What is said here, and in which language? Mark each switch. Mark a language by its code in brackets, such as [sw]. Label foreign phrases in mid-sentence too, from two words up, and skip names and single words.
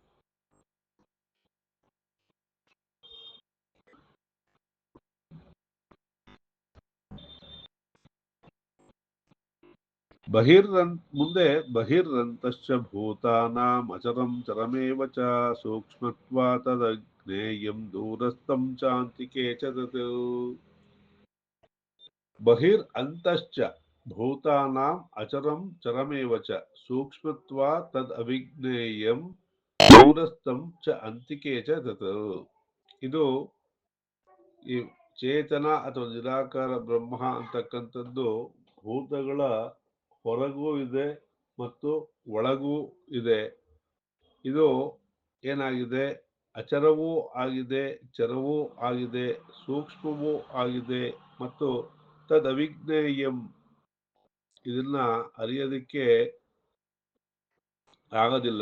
[sa] ಮುಂದೆ ಬಹಿರಂತಶ್ಚ ಭೂತಾನಾಂ ಅಚರಂ ಚರಮೇವ ಚ ಸೂಕ್ಷ್ಮತ್ವಾತದಜ್ಞೇಯಂ ದೂರಸ್ಥಂ ಚಾಂತಿಕೆ ಚ ತತ್. ಬಹಿರಂತಶ್ಚ ಭೂತಾನಾಂ ಅಚರಂ ಚರಮೇವ ಚ ಸೂಕ್ಷ್ಮತ್ವಾತ್ ತದ್ ಅವಿಜ್ಞೇಯಂ ದೂರಸ್ಥಂ ಚ ಅಂತಿಕೆ ಚ ತತ್. [kn] ಇದು ಈ ಚೇತನ ಅಥವಾ ನಿರಾಕಾರ ಬ್ರಹ್ಮ ಅಂತಕ್ಕಂಥದ್ದು ಭೂತಗಳ ಹೊರಗೂ ಇದೆ ಮತ್ತು ಒಳಗೂ ಇದೆ. ಇದು ಏನಾಗಿದೆ, ಅಚರವೂ ಆಗಿದೆ, ಚರವೂ ಆಗಿದೆ, ಸೂಕ್ಷ್ಮವೂ ಆಗಿದೆ, ಮತ್ತು [sa] ತದ್ ಅವಿಜ್ಞೇಯಂ, [kn] ಇದನ್ನ ಅರಿಯೋದಕ್ಕೆ ಆಗೋದಿಲ್ಲ.